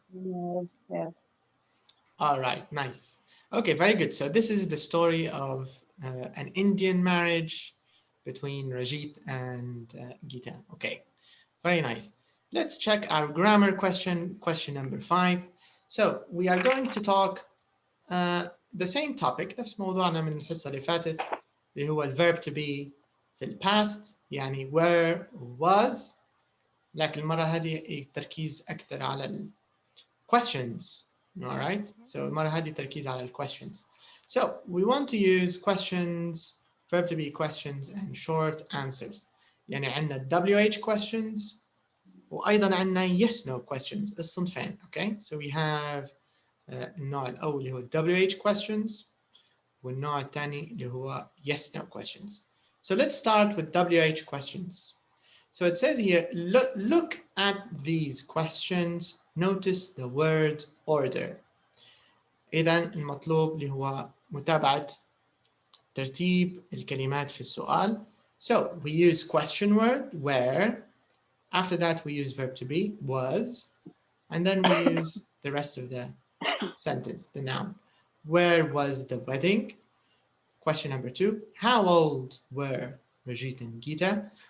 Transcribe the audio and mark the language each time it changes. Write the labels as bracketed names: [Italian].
[English] Yes, yes. All right, nice. Okay, very good. So this is the story of an Indian marriage between Rajit and Geeta. Okay, very nice. Let's check our grammar question number 5. So we are going to talk the same topic [Arabic] نفس موضوعنا من الحصة اللي فاتت اللي هو الverb to be في الباست يعني were was لكن المرة هذه التركيز أكثر على ال questions. [English] All right, so [Arabic] المرة هذه تركيز على ال questions. [English] So we want to use questions, verb to be questions and short answers. [Arabic] يعني عندنا WH questions وأيضا عندنا yes no questions الصنفين. [English] Okay, so we have [Arabic] النوع الأول اللي هو [English] WH questions [Arabic] والنوع الثاني اللي هو [English] yes no questions. So let's start with WH questions. So it says here, look at these questions, notice the word order. [Arabic] إذا المطلوب اللي هو متابعة ترتيب الكلمات في السؤال. [English] So we use question word where, after that we use verb to be was, and then we use the rest of the sentence, the noun. Where was the wedding? Question number 2, how old were Rajit and Geeta?